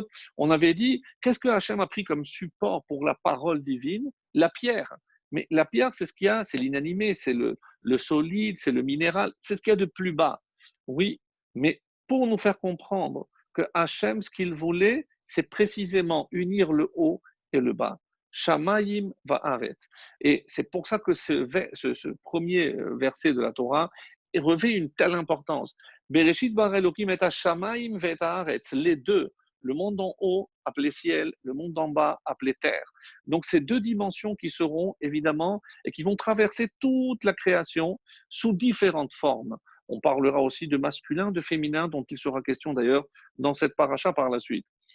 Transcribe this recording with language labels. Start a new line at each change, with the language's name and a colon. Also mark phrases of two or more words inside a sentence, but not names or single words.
French: On avait dit, qu'est-ce que Hachem a pris comme support pour la parole divine? La pierre. Mais la pierre, c'est ce qu'il y a, c'est l'inanimé, c'est le solide, c'est le minéral, c'est ce qu'il y a de plus bas. Oui, mais pour nous faire comprendre que Hachem, ce qu'il voulait, c'est précisément unir le haut et le bas.
Hebrew: שמים וארץ.
French: Et c'est pour ça que ce premier verset de la Torah revêt une telle importance.
Hebrew: בראשית ברא אלוהים את השמים ואת הארץ.
French: Les deux, le monde d'en haut appelé ciel, le monde d'en bas appelé terre. Donc ces deux dimensions qui seront évidemment et qui vont traverser toute la création sous différentes formes. On parlera aussi de masculin, de féminin, dont il sera question d'ailleurs dans cette paracha par la suite.